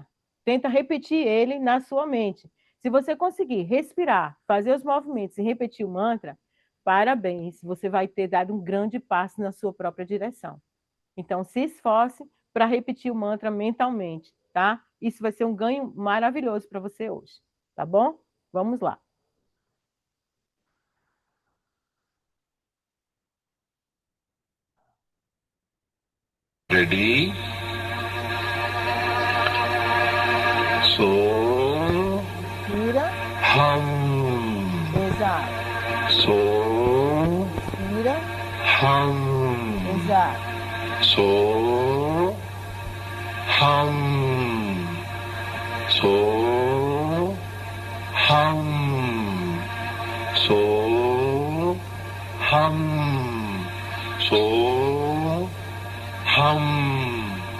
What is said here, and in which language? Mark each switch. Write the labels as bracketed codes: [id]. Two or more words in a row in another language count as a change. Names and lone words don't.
[pt] Tenta repetir ele na sua mente. Se você conseguir respirar, fazer os movimentos e repetir o mantra, parabéns, você vai ter dado um grande passo na sua própria direção. Então, se esforce para repetir o mantra mentalmente, tá? Isso vai ser um ganho maravilhoso para você hoje, tá bom? Vamos lá. Ready? So. Inspira. Hum. Exala. So. Inspira. Hum. Exala. [sa] So. Hum. So. Hum. So. Hum. So. Hum.